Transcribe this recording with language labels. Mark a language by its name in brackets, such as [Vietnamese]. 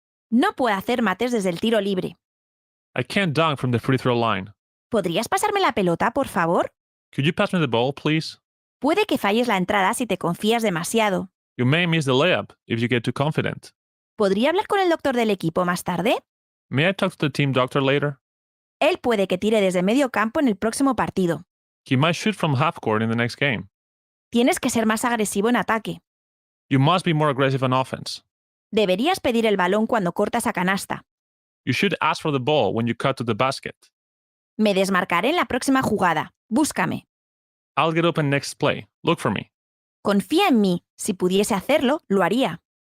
[Spanish] No puedo hacer mates desde el tiro libre. [English] I can't dunk from the free throw line. [Spanish] ¿Podrías pasarme la pelota, por favor? [English] Could you pass me the ball, please? [Spanish] Puede que falles la entrada si te confías demasiado. [English] You may miss the layup if you get too confident. [Spanish] ¿Podría hablar con el doctor del equipo más tarde? [English] May I talk to the team doctor later? [Spanish] Él puede que tire desde medio campo en el próximo partido. [English] He might shoot from half court in the next game. [Spanish] Tienes que ser más agresivo en ataque. [English] You must be more aggressive on offense. [Spanish] Deberías pedir el balón cuando cortas a canasta. [English] You should ask for the ball when you cut to the basket. [Spanish] Me desmarcaré en la próxima jugada. Búscame. [English] I'll get open next play. Look for me. [Spanish] Confía en mí. Si pudiese hacerlo, lo haría.